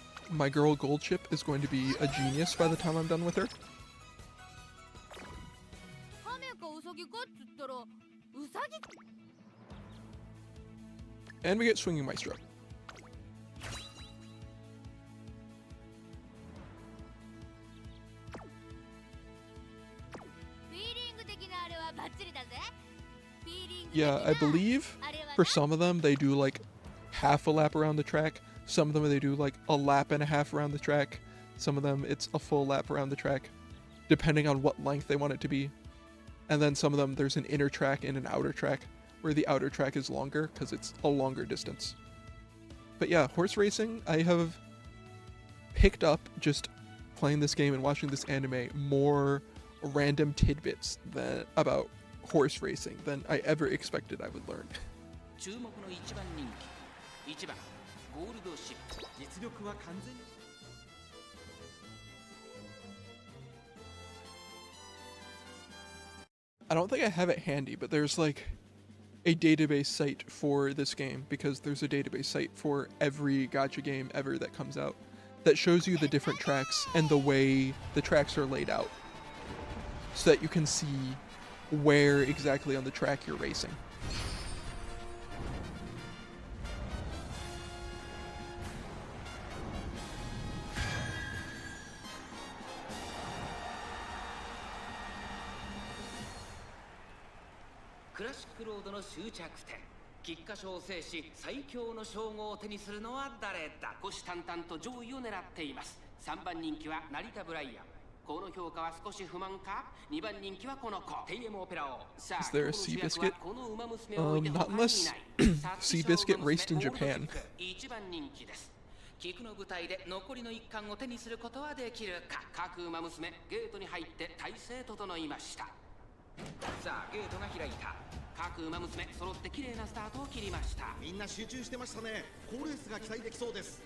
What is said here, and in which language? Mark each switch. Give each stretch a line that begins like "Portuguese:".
English: My girl Goldship is going to be a genius by the time I'm done with her.
Japanese: カメかウサギかっつったらウサギ
English: And we get Swinging Maestro.
Japanese: フィーリング的なあれはバッチリだぜ
English: Yeah, I believe for some of them they do like half a lap around the track. Some of them they do like a lap and a half around the track. Some of them it's a full lap around the track, depending on what length they want it to be. And then some of them there's an inner track and an outer track, where the outer track is longer because it's a longer distance. But yeah, horse racing, I have picked up just playing this game and watching this anime more random tidbits about horse racing than I ever expected I would learn.
Japanese: 注目の1番人気1番ゴールドシップ実力は完全に
English: I don't think I have it handy, but there's like a database site for this game, because there's a database site for every gacha game ever that comes out that shows you the different tracks and the way the tracks are laid out, so that you can see where exactly on the track you're racing.
Japanese: Classic Road の終着点菊花賞を制し最強の称号を手にするのは誰だ虎視眈々と上位を狙っています3番人気は成田ブライアンこの評価は少し不満か2番人気はこの子テイエムオペラをさあ
English: Is there a Seabiscuit? Not unless Seabiscuit raced in Japan.
Japanese: 1番人気です菊の舞台で残りの一冠を手にすることはできるか各馬娘ゲートに入って体勢整いましたさあゲートが開いた各馬娘揃って綺麗なスタートを切りましたみんな集中してましたね好レースが期待できそうです